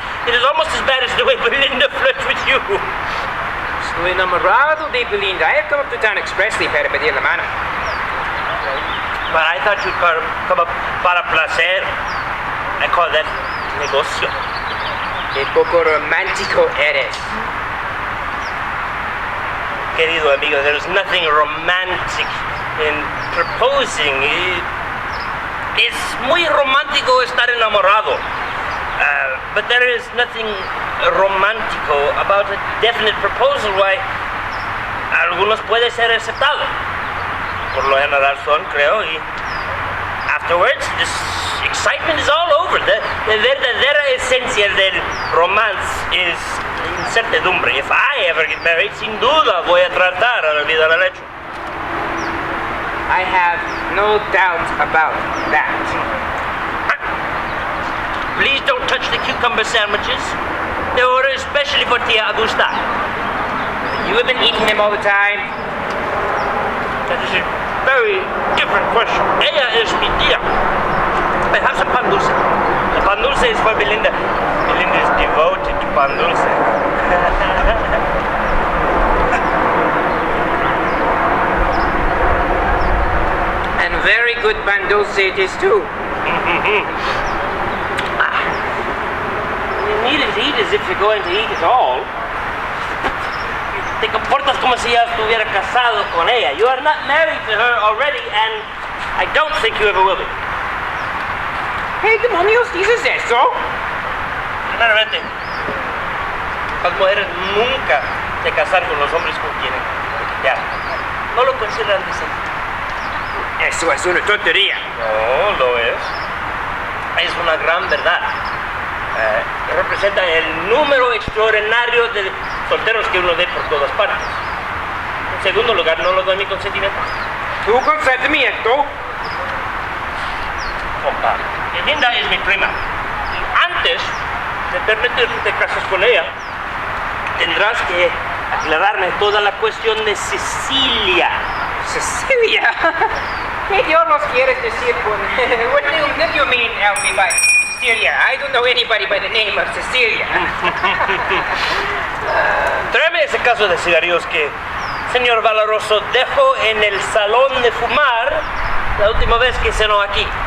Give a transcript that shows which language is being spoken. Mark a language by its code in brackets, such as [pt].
[en] It is almost as bad as the way Belinda flirts with you. [es] Estoy enamorado de Belinda. [en] I have come up to town expressly [es] para pedir la mano. [en] But I thought you'd come up [es] para placer. [en] I call that negocio. [es] Qué poco romántico eres. Querido amigo, [en] there's nothing romantic in proposing. [es] Es muy romántico estar enamorado. [en] But there is nothing romántico about a definite proposal. [es] Why, algunos puede ser aceptado. Por lo general son, creo, y [en] afterwards, this excitement is all over. [es] The verdadera esencia del romance is incertidumbre. [en] If I ever get married, [es] sin duda voy a tratar de olvidar el hecho. [en] I have no doubt about that. Please don't touch the cucumber sandwiches. They were especially for Tia Augusta. You have been eating them all the time. That is a very different question. [es] Ella es mi tía. [en] I have some pan dulce. The pan dulce is for Belinda. Belinda is devoted to pan dulce. And very good pan dulce it is too. You needn't eat as if you're going to eat it all. [es] Te comportas como si ya estuviera casado con ella. [en] You are not married to her already, and I don't think you ever will be. [es] ¿Qué demonios dices eso? Primeramente, las mujeres nunca se casan con los hombres con quienes coquetear. No lo consideran decente. Eso es una tontería. No, lo es. Es una gran verdad. Representa el número extraordinario de solteros que uno ve por todas partes. En segundo lugar, no lo doy mi consentimiento. ¿Tu consentimiento? Compa, Belinda es mi prima. Y antes de permitir que te cases con ella, tendrás que aclararme toda la cuestión de Cecilia. ¿Cecilia? ¿Qué diablos quieres decir con... [en] What do you mean, Elfie, by Cecilia? I don't know anybody by the name of Cecilia. [es] Tráeme ese caso de cigarrillos que señor Valoroso dejó en el salón de fumar la última vez que cenó aquí.